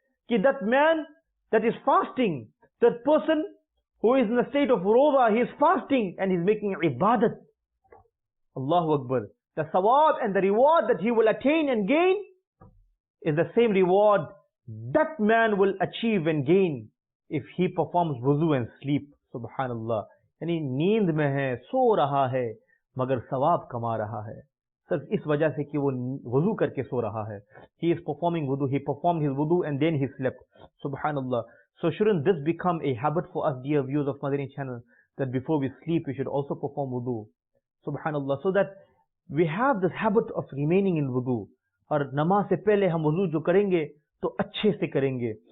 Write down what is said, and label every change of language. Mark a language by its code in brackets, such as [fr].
[en] That man that is fasting, that person who is in the state of roza, he is fasting and he is making ibadat. Allahu Akbar. The sawab and the reward that he will attain and gain is the same reward that man will achieve and gain if he performs wuzu and sleep. Subhanallah. [hi] यानी नींद में है, सो रहा है, मगर सवाब कमा रहा है, सिर्फ इस वजह से कि वो वुजू करके सो रहा है. [en] He is performing wudu, he performed his wudu and then he slept. Subhanallah. So shouldn't this become a habit for us, dear viewers of Madani channel, that before we sleep we should also perform wudu? Subhanallah. So that we have this habit of remaining in wudu. [hi] और नमाज से पहले हम वुजू जो करेंगे तो अच्छे से करेंगे.